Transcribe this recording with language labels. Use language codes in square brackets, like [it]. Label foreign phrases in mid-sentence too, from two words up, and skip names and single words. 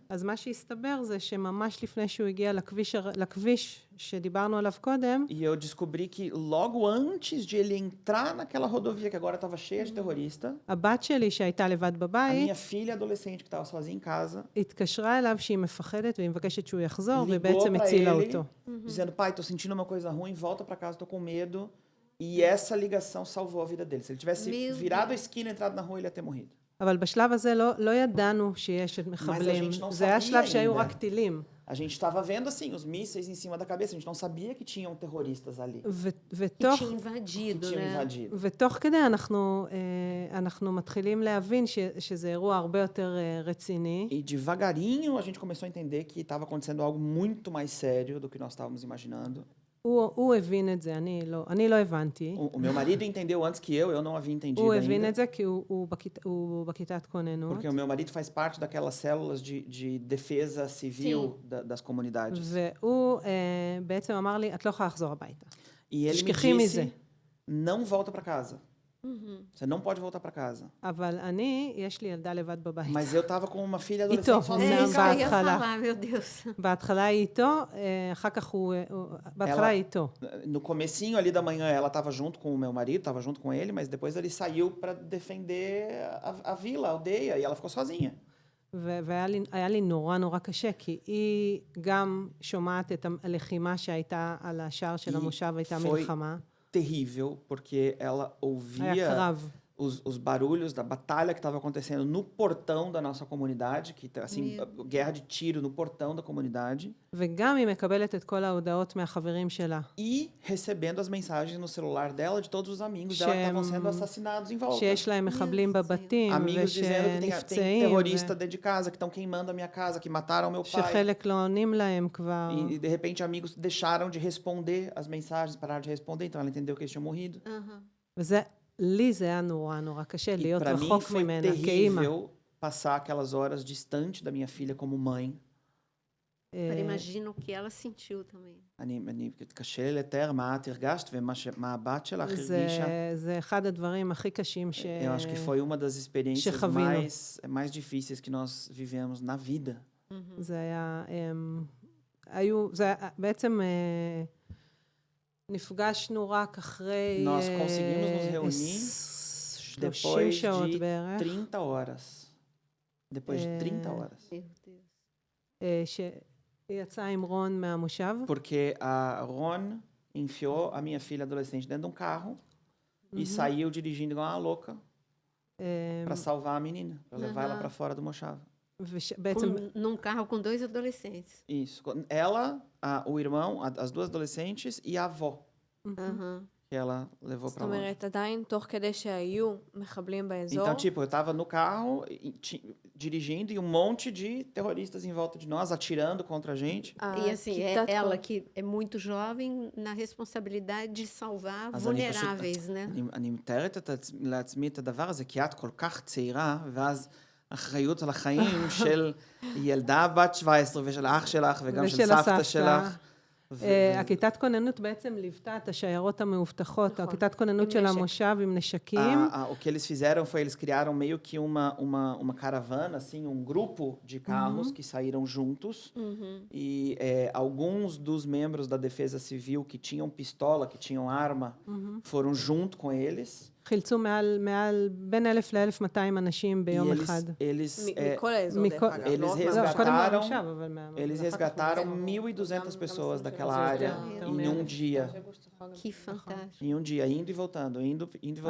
[he] אז מה שהסתבר זה שממש לפני שהוא הגיע לכביש שדיברנו עליו קודם, [pt] E eu descobri que logo antes de ele entrar naquela rodovia que agora estava cheia de terrorista, [he] הבת שלי שהייתה לבד [pt] a [he] בבית, [pt] minha filha adolescente que estava sozinha em casa, [he] התקשרה אליו שהיא מפחדת והיא מבקשת שהוא יחזור, [pt] ligou [he] ובעצם [pt] para [he] הצילה [pt] ele, [he] אותו. [pt] dizendo, pai, tô sentindo uma coisa ruim, volta para casa, tô com medo. E essa ligação salvou a vida dele. Se ele tivesse Meu virado a Deus. esquina e entrado na rua, ele ia ter morrido. [he] אבל בשלב הזה לא ידענו שיש מחבלים. [pt] gente não [he] זה היה [pt] sabia [he] שלב שהיו [pt] ainda. [he] רק טילים. [pt] A gente estava vendo, assim, os mísseis em cima da cabeça. A gente não sabia que tinham terroristas ali, Que [he] ותוך... [pt] tinha que invadido, tinham né? invadido. [he] ותוך כדי אנחנו מתחילים להבין שזה אירוע הרבה יותר רציני. [pt] E devagarinho a gente começou a entender que estava acontecendo algo muito mais sério do que nós estávamos imaginando. [he] הוא הבין את זה, אני לא הבנתי. [pt] O meu marido entendeu antes que eu não havia entendido [he] הוא הבין [pt] ainda. [he] את זה כי הוא בכיתת כוננות. [pt] Porque o meu marido faz parte daquelas células de defesa civil das comunidades. [he] והוא בעצם אמר לי, את לא יכולה לחזור הביתה. [pt] E ele me [he] תשכחי מזה. [pt] disse, não volta para casa. Você não pode voltar para casa. [he] אבל יש לי ילדה לבד בבית. [pt] Mas eu estava com uma filha Então, adolescente sozinha É em isso que eu ia casa. falar, meu Deus. [he] בהתחלה היא איתו, אחר כך בהתחלה היא איתו. [pt] No comecinho ali da manhã ela estava junto com o meu marido, estava junto com ele, mas depois ele saiu para defender a vila, a aldeia, e ela ficou sozinha. [he] והיה לי נורא קשה, כי היא גם שומעת את הלחימה שהייתה על השער של המושב, הייתה מלחמה. [pt] Terrível, porque ela [he] היה [pt] ouvia [he] קרב. [pt] os barulhos da batalha que estava acontecendo no portão da nossa comunidade, que assim, guerra de tiro no portão da comunidade. [he] וגם היא מקבלת את כל ההודעות מהחברים שלה. [pt] E recebendo as mensagens no celular dela de todos os amigos dela que estavam sendo assassinados em volta. [he] שיש להם מחבלים בבתים, [pt] Amigos dizendo que tem [he] ושנפצעים, [pt] terrorista dentro de casa, que estão queimando a minha casa, que mataram meu pai. [he] שחלק לא עונים להם כבר. [pt] E de repente amigos deixaram de responder as mensagens, pararam de responder, então ela entendeu que eles tinham morrido. [he] וזה, לי זה היה נורא קשה [pt] E [he] להיות [pt] para mim [he] רחוק [pt] foi [he] ממנה כאימא. [pt] terrível passar aquelas horas distante da minha filha como mãe. Agora imagino o que ela sentiu também. [he] קשה לי לתאר מה את הרגשת ומה הבת שלך הרגישה. זה אחד הדברים הכי קשים [pt] Eu acho que foi uma das experiências [he] שחווינו. [pt] mais difíceis que nós vivemos na vida. [he] זה היה, בעצם נפגשנו רק אחרי [pt] Nós conseguimos nos reunir 30 depois [he] שעות [pt] de [he] בערך, [pt] 30 horas. Depois de 30 horas. Meu Deus. [he] שהיא יצאה עם רון מהמושב, [pt] Porque a Ron enfiou a minha filha adolescente dentro de um carro e saiu dirigindo igual uma louca para salvar a menina, para levar ela para fora do Moshav. [he] בעצם [pt] Num carro com 2 adolescentes. Isso. Ela, o irmão, as duas adolescentes e a avó, Aham. que ela levou [he] זאת [pt] para lá. [he] אומרת, עדיין תוך כדי שהיו מחבלים באזור, [pt] Então, tipo, eu tava no carro dirigindo e um monte de terroristas em volta de nós, atirando contra a gente. E assim, [he] כיתת [pt] ela [he] כוח. [pt] que é muito jovem na responsabilidade de salvar [he] אז אני פשוט- [pt] vulneráveis, né? [he] אני מתארת לעצמי את הדבר הזה, כי את כל כך צעירה, ואז אחריות על החיים של ילדה בת 17 ושל האח שלך וגם של ושל סבתא הסבתא. שלך. הכיתת כוננות בעצם ליוותה את השיירות המאובטחות, נכון. הכיתת כוננות עם של נשק. המושב עם נשקים. [pt] O que eles fizeram foi, eles criaram meio que uma caravana, assim, um grupo de carros que saíram juntos. E alguns dos membros da Defesa Civil que tinham pistola, que tinham arma, foram junto com eles. [he] חילצו מעל בין 1,000 ל-1,200 אנשים [pt] E [he] ביום אחד. [pt] eles [he] מכל האזור, דרך מכל- אגב. [pt] eles [he] לא רק לא, [pt] resgataram- [he] קודם מהמושב, אבל [pt] eles [he] ואחר כך [pt] resgataram [he] מהמושב. [pt] 1.200 pessoas daquela [he] זה [pt] área [he] יותר [pt] em um dia. Que fantástico. Em um dia, indo e voltando, indo e voltando.